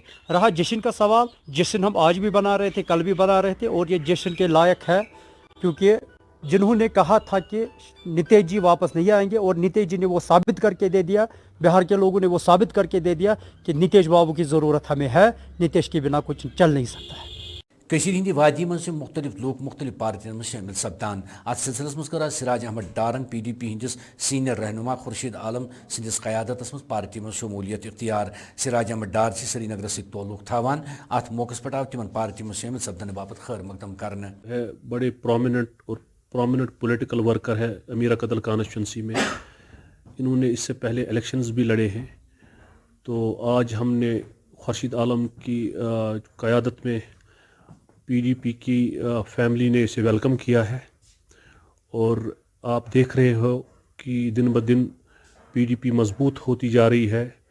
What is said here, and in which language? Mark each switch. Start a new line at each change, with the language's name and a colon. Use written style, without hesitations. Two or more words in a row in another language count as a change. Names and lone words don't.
Hindi: रहा जश्न का सवाल, जश्न हम आज भी बना रहे थे, कल भी बना रहे थे, और ये जश्न के लायक है, क्योंकि जिन्होंने कहा था कि नीतीश जी वापस नहीं आएंगे, और नीतीश जी ने वो साबित करके दे दिया, बिहार के लोगों ने वो साबित करके दे दिया कि नीतीश बाबू की ज़रूरत हमें है, नीतीश के बिना कुछ चल नहीं सकता है।
Kashmiri: कशीर हिंदी वादी में से मुख्तलिफ लोग मुख्तलिफ पार्टियों में शामिल सपदान। अत सिलसिलस मज कर सिराज अहमद डारन PDP हिंदिस सीनियर रहनुमा खुर्शीद आलम सिंदिस क़यादत मज पार्टी में शमूलियत इख्तियार। सिराज अहमद डार श्रीनगर से तोल्लुक थावान। अत मौके पर आव तिमन पार्टी में शामिल सपदन बाबत खैर मकदम करने।
Hindi: बड़े
English: prominent political worker
Hindi: है अमीरा कदल कॉन्स्टिट्यूंसी में। इन्होंने इससे पहले इलेक्शंस भी लड़े हैं। तो आज हमने खुर्शीद आलम की क़यादत में PDP की फैमिली ने इसे वेलकम किया है, और आप देख रहे हो कि दिन ब दिन PDP मजबूत होती जा रही है।